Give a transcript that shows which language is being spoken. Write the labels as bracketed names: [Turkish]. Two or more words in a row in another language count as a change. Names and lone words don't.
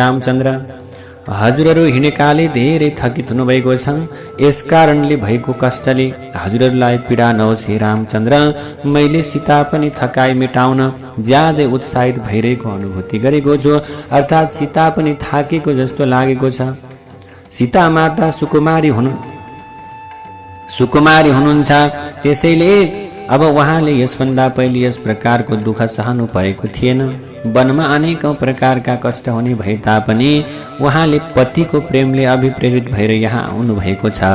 [Nepali] रामचन्द्र, हजुरहरू हिँडेकाले धेरै थकित हुनुभएको छ, यस कारणले भएको कष्टले हजुरहरूलाई पीडा नहोस्। हे रामचन्द्र, मैले सीता पनि थकाइ मेटाउन ज्यादै उत्साहित भइरहेको अनुभूति गरेको छु, अर्थात् सीता पनि थाकेको जस्तो लागेको छ। सीता माता सुकुमारी हुनुहुन्छ, त्यसैले अब उहाँले यसभन्दा पहिले यस प्रकारको दुःख सहनु परेको थिएन। वनमा अनेकौं प्रकारका कष्ट हुने भए तापनि उहाँले पतिको प्रेमले अभिप्रेरित भएर यहाँ आउनु भएको छ।